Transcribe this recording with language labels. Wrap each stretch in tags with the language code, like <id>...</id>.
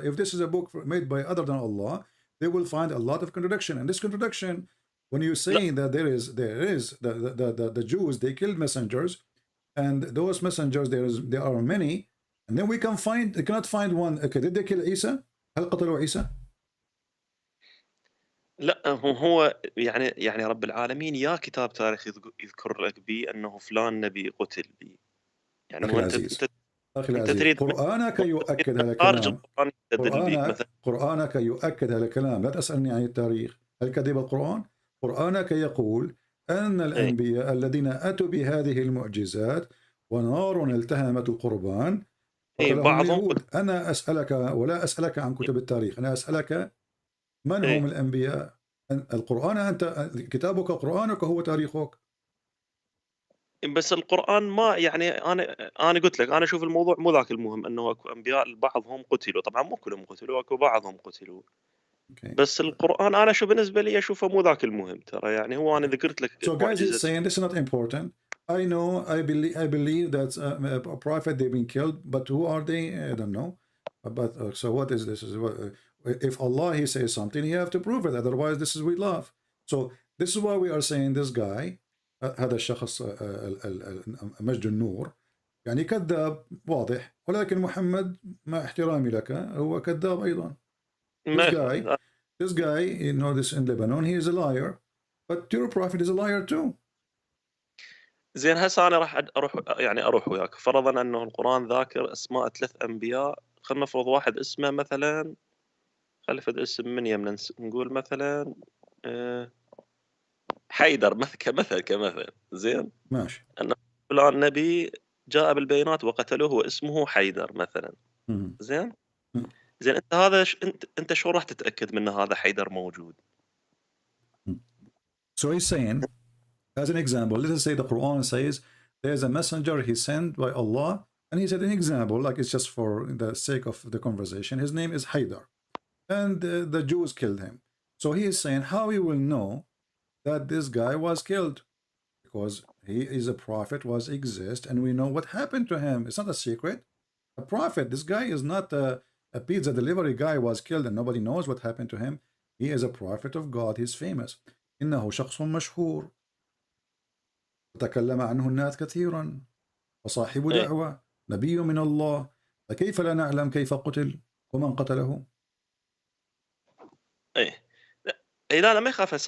<en>If this is a book made by other than Allah, they will find a lot of contradiction. And this contradiction, when you're saying that there is the Jews, they killed messengers, and those messengers there are many, and then we cannot find one. Okay, did they kill Isa?</en> <ar>هل قتلوا عيسى؟ لا هو يعني رب العالمين يا كتاب تاريخ يذكر لك به انه فلان نبي قتل به. يعني أخي العزيز، أخي العزيز، قرآنك يؤكد هذا الكلام. قرآنك يؤكد هذا الكلام. لا تسألني عن التاريخ. هل كذب القرآن؟ قرآنك يقول أن الأنبياء الذين أتوا بهذه المعجزات ونار التهمت القربان قتلهم اليهود. أنا أسألك ولا أسألك عن كتب التاريخ، أنا أسألك من هم الأنبياء؟ القرآن، أنت كتابك قرآنك هو تاريخك. بس القرآن ما يعني أنا قلت لك أنا أشوف الموضوع مو ذاك المهم، أنه أكو أنبياء بعضهم قتلوا، طبعا مو كلهم قتلوا، أكو بعضهم قتلوا. بس القرآن أنا أشوف بالنسبة لي أشوفه مو ذاك المهم ترى. يعني هو أنا ذكرت لك.</ar> <en>So guys is saying this is not important. I know, I believe that a prophet they've been killed, but who are they? I don't know. But so what is this? If Allah he says something, you have to prove it. Otherwise, this is we love. So this is why we are saying this guy,</en> <ar>هذا الشخص مجد النور، يعني كذاب واضح. ولكن محمد مع احترامي لك هو كذاب أيضا.</ar> <en>This guy, you know this in Lebanon, he is a liar. But your prophet is a liar too.</en> <ar>زين هسه أنا راح أروح وياك. فرضا أنه القرآن ذاكر أسماء 3 أنبياء. خلينا نفرض واحد اسمه مثلا، خلفت اسم من يمنا نقول مثلا حيدر كمثل زين ماشي. أن فلان نبي جاء بالبينات وقتلوه واسمه حيدر مثلا. زين زين أنت هذا أنت شو راح تتأكد من هذا حيدر موجود؟</ar> <en>So he's saying, as an example, let us say the Quran says there's a messenger he sent by Allah, and he said an example, like it's just for the sake of the conversation, his name is Haydar, and the Jews killed him. So he is saying how he will know that this guy was killed, because he is a prophet, exists, and we know what happened to him. It's not a secret. A prophet, this guy is not a pizza delivery guy was killed and nobody knows what happened to him. He is a prophet of God. He's famous.</en> <ar>إنه شخص مشهور تكلم عنه الناس كثيرا وصاحب دعوة نبي من الله، فكيف لا نعلم كيف قتل ومن قتله؟ لا ما يخاف.</ar>